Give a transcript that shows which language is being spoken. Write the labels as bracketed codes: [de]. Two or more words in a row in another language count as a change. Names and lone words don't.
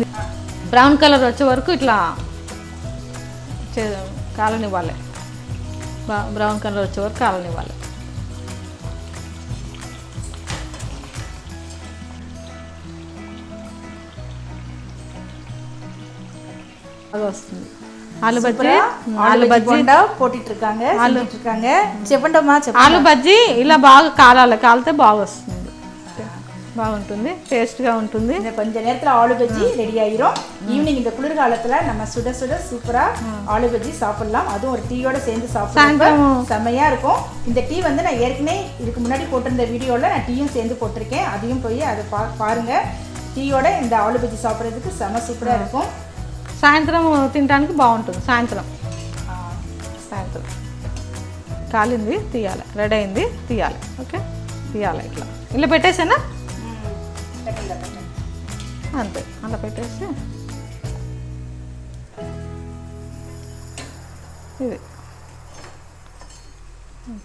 [en] brown color [te] వచ్చే వరకు ఇట్లా కాలనివ్వాలి, [en] brown color [te] వచ్చే వరకు కాలనివ్వాలి. బాగా వస్తుంది. ఆలు బజ్జీ [ta] போட்டுட்டு இருக்காங்க చెప్పండమ్మా. [te] ఆలు బజ్జీ ఇలా బాగా కాలాలి, కాలితే బాగా వస్తుంది, బాగుంటుంది, టేస్ట్గా ఉంటుంది. [ta] கொஞ்ச நேரத்தில் ஆலு பஜ்ஜி ரெடி ஆயிரும். ஈவினிங் இந்த குளிர்காலத்தில் நம்ம சுட சுட சூப்பராக ஆலு பஜ்ஜி சாப்பிடலாம். அதுவும் ஒரு டீயோட சேர்ந்து சாப்பிடலாம், செம்மையாக இருக்கும். இந்த டீ வந்து நான் ஏற்கனவே இதுக்கு முன்னாடி போட்டிருந்த வீடியோவில் நான் டீயும் சேர்ந்து போட்டிருக்கேன், அதையும் போய் அதை பாருங்கள். டீயோட இந்த ஆலு பஜ்ஜி சாப்பிட்றதுக்கு செம்ம சூப்பராக இருக்கும். [te] సాయంత్రం తినడానికి బాగుంటుంది. సాయంత్రం కాలింది తీయాలి, రెడీ అయింది తీయాలి. ఓకే, తీయాలి. ఇట్లా ఇలా పెట్టేసానా, అంతే, అలా పెట్టేసి ఇది అంతే.